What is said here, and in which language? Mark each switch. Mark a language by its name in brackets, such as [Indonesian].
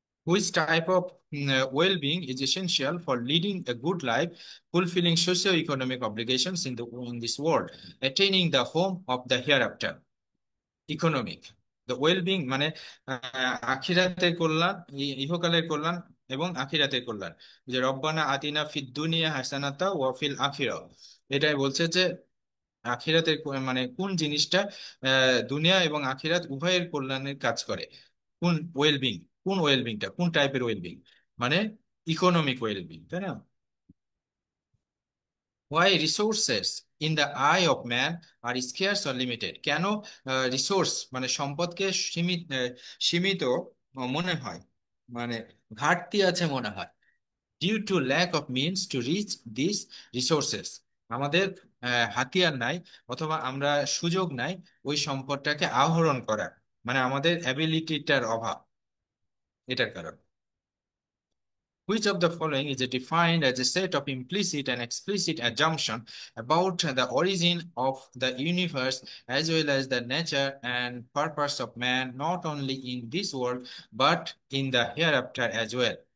[English] Which type of well-being is essential for leading a good life, fulfilling socio-economic obligations in this world, attaining the home of the hereafter? Economic. The well-being [Bangla] মানে আখিরাতের কল্যাণ, ইহকালের কল্যাণ এবং আখিরাতের কল্যাণ। যে [Arabic] রব্বানা আতিনা ফিদ দুনিয়া হাসানাতা ওয়া ফিল আখিরা, [Bangla] এটাই বলছে যে আখিরাতের মানে কোন জিনিসটা দুনিয়া এবং আখিরাত উভয়ের কল্যাণের কাজ করে। কোন ওয়েলবিং, কোন ওয়েলবিংটা, কোন টাইপের ওয়েলবিং? মানে ইকোনমিক ওয়েলবিং, তাই না? [English] Why resources in the eye of man are scarce or limited? [Bangla] কেন রিসোর্স মানে সম্পদকে সীমিত মনে হয়, মানে ঘাটতি আছে মনে হয়? [English] Due to lack of means to reach these resources. [Bangla] আমাদের হাতিয়ার নাই অথবা আমরা সুযোগ নাই ওই সম্পদটাকে আহরণ করার, মানে আমাদের অ্যাবিলিটিটার অভাব, এটার কারণ। [English] Which of the following is defined as a set of implicit and explicit assumption about the origin of the universe as well as the nature and purpose of man, not only in this world but in the hereafter as well?